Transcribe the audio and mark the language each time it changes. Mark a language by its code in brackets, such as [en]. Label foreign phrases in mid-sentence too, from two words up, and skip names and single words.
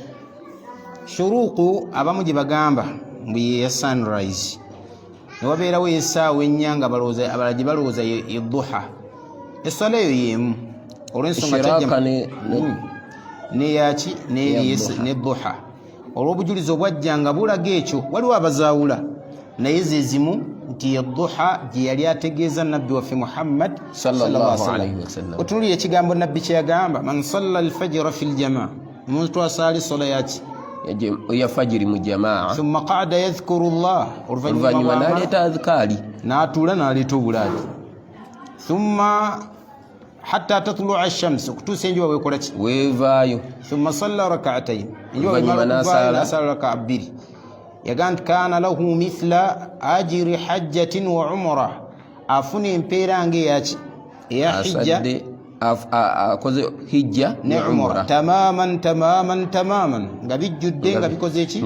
[lg] Shuruuku abamu gye bagamba mbu ya sunrise newabeerawo esaawa ennya abalala gye balowooza ye duha. Essala eyo yeemu olw'ensonga neyaki ne duha olw'obujulizi obwajja nga bulaga ekyo waliwo abazaawula naye ze zimu nti duha gye yali ategeeza nabbi waffe Muhammad [ar] صلى الله عليه وسلم. [lg] Otunuulira ekigambo nabbi kye yagamba [ar] من صلى الفجر في الجماعة [lg] omuntu asaali sola yaki ya fajiri mu jamaa [ar] ثم قعد يذكر الله [lg] oluvannyuma n'aleeta adhikaari n'atuula n'aleeta obulaadi [ar] ثم حتى تطلع الشمس [lg] okutuusa enjuba weekola ki weevaayo [ar] ثم صلى ركعتين [lg] enjuba n'asala raka 2 yagamba nti [ar] كان له مثل أجر حجة وعمرة [lg] afuna empeera ng'eyaki eya hijja akoze hijja ne umra tamaman nga bijjudde nga bikoze eki